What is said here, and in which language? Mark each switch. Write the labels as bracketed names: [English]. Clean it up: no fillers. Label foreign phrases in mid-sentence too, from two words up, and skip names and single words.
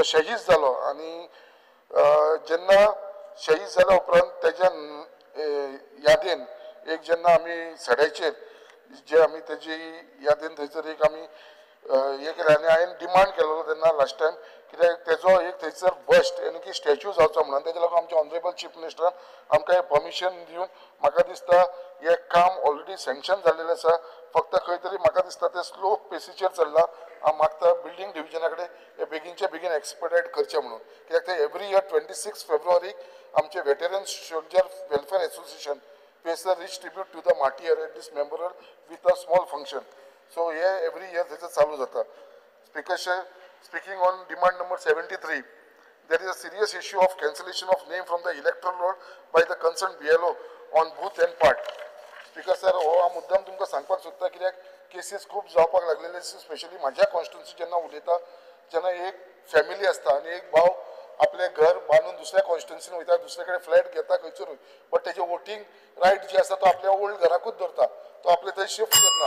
[Konkani] शहीद जालो आणि जेन्ना शहीद जाल्या उपरांत तेज्या यादीन एक जेन्ना आमी सड्याचेर जे आमी तेजी यादीन थंयसर एक आमी हे केलें आनी हांवें डिमांड केलेलो तेन्ना [English] last time [Konkani] कित्याक तेजो एक थंयसर बस्ट यानी की स्टॅच्यू जावचो म्हणून तेच्या लागून आमचे [English] honourable chief [Konkani] मिनिस्टरान आमकां हें परमिशन दिवन म्हाका दिसता हें काम [English] already sanction [Konkani] जाल्लेलें आसा. फक्त खंय तरी म्हाका दिसता तें स्लो पेसीचेर चल्लां. हांव मागता बिल्डींग डिविजना कडेन हें बेगीनच्या बेगीन एक्सपडायट करचें म्हणून कित्याक ते [English] every year [Konkani] 26 फेब्रुवारीक आमचे वेटरन्स सोल्जर वेलफेअर एसोसिएशन [English] pays a rich tribute to the martyr at this memorial with a small function. So here every year [Konkani] थंयसा चालू जाता. [English] Speaker sir, speaking on demand number 73, there is a serious issue of cancellation of name from the electoral roll by the concerned BLO on booth and part. Speaker sir, [Konkani] हो हा मुद्दाम तुमकां सांगपाक सोदता कित्याक केसीस खूब जावपाक लागलेले स्पेशली म्हाज्या कॉन्स्टिट्युन्सी जेन्ना उलयता जेन्ना एक फॅमिली आसता आनी एक भाव आपले घर बांदून दुसऱ्या कॉन्स्टिट्युन्सीन वयता दुसरे कडेन फ्लॅट घेता खंयसरूय बट तेजे [English] voting right [Konkani] जे आसा तो आपल्या ओल्ड घराकूच धरता तो आपले थंय शिफ्ट करना.